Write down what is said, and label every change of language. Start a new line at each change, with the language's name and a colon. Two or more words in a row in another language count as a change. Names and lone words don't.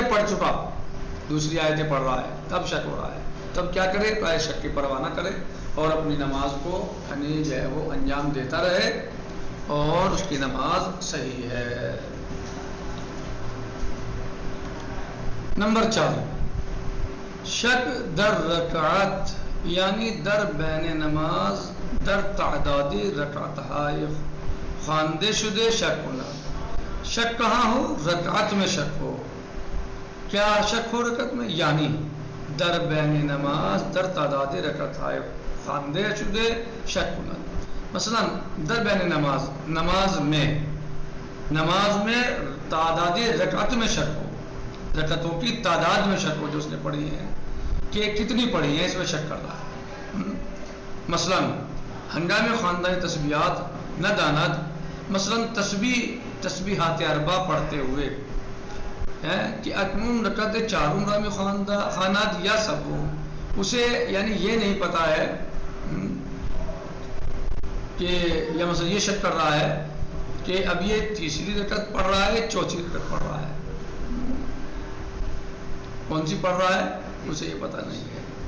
Urdu: جب پڑھ چکا، دوسری آیتیں پڑھ رہا ہے، تب شک ہو رہا ہے، تب کیا کرے؟ پہلے شک کی پرواہ نہ کرے اور اپنی نماز کو یعنی جو ہے وہ انجام دیتا رہے اور اس کی نماز صحیح ہے۔
Persian: نمبر 4، شک در رکعت یعنی در بین نماز در تعداد رکعتهای خوانده شده شک کند۔
Urdu: شک کہاں ہو؟ رکعت میں شک ہو۔ کیا شک ہو رکعت میں؟
Persian: یعنی در بین نماز در تعداد رکعتهای خوانده شده شک کند۔
Urdu: مثلا
Persian: در بین نماز،
Urdu: نماز میں تعداد رکعت میں شک ہو، رکعتوں کی تعداد میں شک ہو جو اس نے پڑھی ہیں کہ کتنی پڑھی ہیں، اس میں شک کر رہا ہے۔
Persian: مثلا ہنگام خواندن تسبیحات نہ داند،
Urdu: مثلا تسبیحات اربع پڑھتے ہوئے کہ
Persian: اکنون رکعت 4 میں خواند
Urdu: یا سب ہو، اسے یعنی یہ نہیں پتا ہے کہ یا مثلا یہ شک کر رہا ہے کہ اب یہ 3ری رکعت پڑھ رہا ہے، 4تھی رکعت پڑھ رہا ہے، کون سی پڑھ رہا ہے اسے یہ پتہ نہیں ہے۔